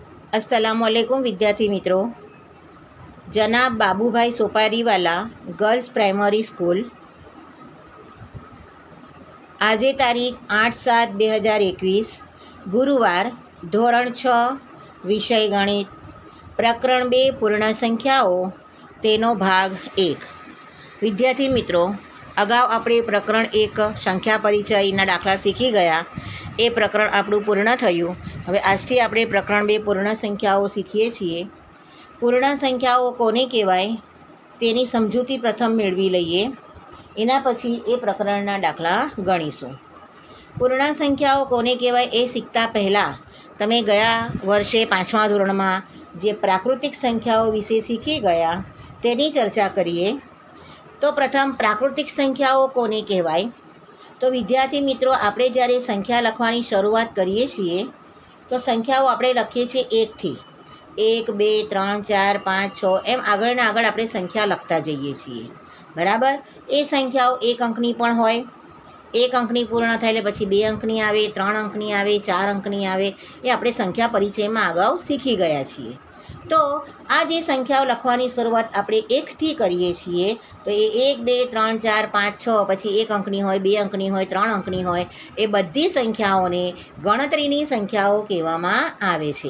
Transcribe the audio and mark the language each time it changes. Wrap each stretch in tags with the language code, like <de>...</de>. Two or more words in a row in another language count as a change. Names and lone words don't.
<hi>अस्सलामुअलैकुम विद्यार्थी मित्रों। जनाब बाबूभाई सोपारीवाला गर्ल्स प्राइमरी स्कूल आज तारीख 8/7/2021 गुरुवार धोरण 6 विषय गणित प्रकरण 2 पूर्ण संख्याओं</hi> <gu>તેનો ભાગ 1।</gu> <hi>विद्यार्थी मित्रों,</hi> <gu>अगाऊ આપણે પ્રકરણ 1 સંખ્યા પરિચયના દાખલા શીખી ગયા। એ પ્રકરણ આપણું પૂર્ણ થયું। હવે આજથી આપણે પ્રકરણ 2 પૂર્ણ સંખ્યાઓ શીખીએ છીએ। પૂર્ણ સંખ્યાઓ કોને કહેવાય તેની સમજૂતી પ્રથમ મેળવી લઈએ, એના પછી એ પ્રકરણના દાખલા ગણીશું। પૂર્ણ સંખ્યાઓ કોને કહેવાય એ શીખતા પહેલાં તમે ગયા વર્ષે 5મા ધોરણમાં જે પ્રાકૃતિક સંખ્યાઓ વિશે શીખી ગયા તેની ચર્ચા કરીએ। તો પ્રથમ પ્રાકૃતિક સંખ્યાઓ કોને કહેવાય।</gu> <hi>तो विद्यार्थी मित्रों,</hi> <gu>આપણે જ્યારે સંખ્યા લખવાની શરૂઆત કરીએ છીએ તો સંખ્યાઓ આપણે લખીએ છીએ 1 થી 1 2 3 4 5 6 એમ આગળ ને આગળ આપણે સંખ્યા લખતા જઈએ છીએ, બરાબર। એ સંખ્યાઓ 1 અંકની પણ હોય, 1 અંકની પૂર્ણ થાય એટલે પછી 2 અંકની આવે, 3 અંકની આવે, 4 અંકની આવે। એ આપણે સંખ્યા પરિચયમાં અગાઉ શીખી ગયા છીએ। તો આ જે સંખ્યાઓ લખવાની શરૂઆત આપણે 1 થી કરીએ છીએ તો યે 1 2 3 4 5 6 પછી 1 અંકની હોય, 2 અંકની હોય, 3 અંકની હોય, એ બધી સંખ્યાઓને ગણતરીની સંખ્યાઓ કહેવામાં આવે છે।</gu>